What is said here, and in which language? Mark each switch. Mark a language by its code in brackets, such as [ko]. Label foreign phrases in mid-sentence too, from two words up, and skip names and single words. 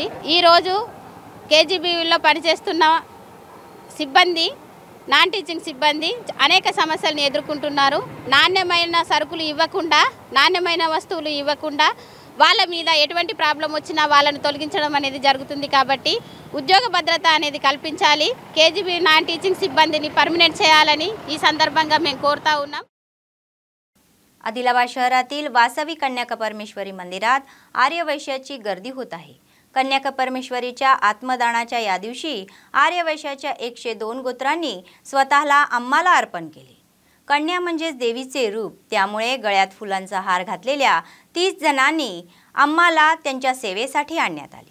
[te] ఈరోజు KGBVలో పనిచేస్తున్న సిబ్బంది నాన్ టీచింగ్ సిబ్బంది అనేక సమస్యలను ఎదుర్కొంటున్నారు. నాణ్యమైన సరుకులు ఇవ్వకుండా, నాణ్యమైన వస్తువులు ఇవ్వకుండా వాళ్ళ మీద ఎటువంటి ప్రాబ్లం వచ్చినా వాళ్ళను తొలగించడం అనేది జరుగుతుంది. కాబట్టి ఉద్యోగ భద్రత అనేది కల్పించాలి. KGB [en] non teaching [te] సిబ్బందిని పర్మనెంట్ చేయాలని ఈ సందర్భంగా మేము కోరుతా ఉన్నాం. [mr] आदिलाबाद शहरातील वासवी कन्याकपरमेश्वरी मंदिरात आर्यवैश्याची गर्दी होत आहे. कन्याकपरमेश्वरीच्या आत्मदानाच्या या दिवशी आर्यवैश्याच्या 102 गोत्रांनी स्वतःला अम्माला अर्पण केले. कन्या म्हणजे देवीचे रूप, त्यामुळे गळ्यात फुलांचा हार घातलेल्या 30 जणांनी अम्माला त्यांच्या सेवेसाठी आणण्यात आले.